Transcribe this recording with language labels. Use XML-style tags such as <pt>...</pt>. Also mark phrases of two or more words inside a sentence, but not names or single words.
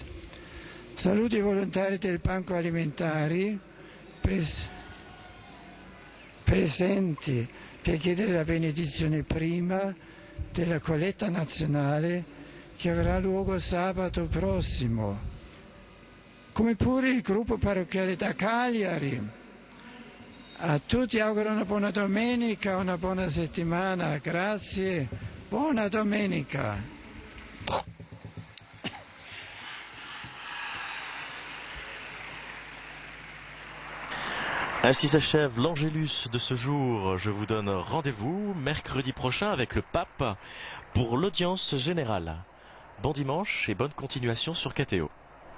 <it>Saluto i volontari del Banco Alimentari presenti per chiedere la benedizione prima della colletta nazionale che avrà luogo sabato prossimo, come pure il gruppo parrocchiale da Cagliari. A tutti auguro una buona domenica, una buona settimana. Grazie, buona domenica.</it> <fr>Ainsi s'achève l'Angélus de ce jour. Je vous donne rendez-vous mercredi prochain avec le pape pour l'audience générale. Bon dimanche et bonne continuation sur KTO.</fr>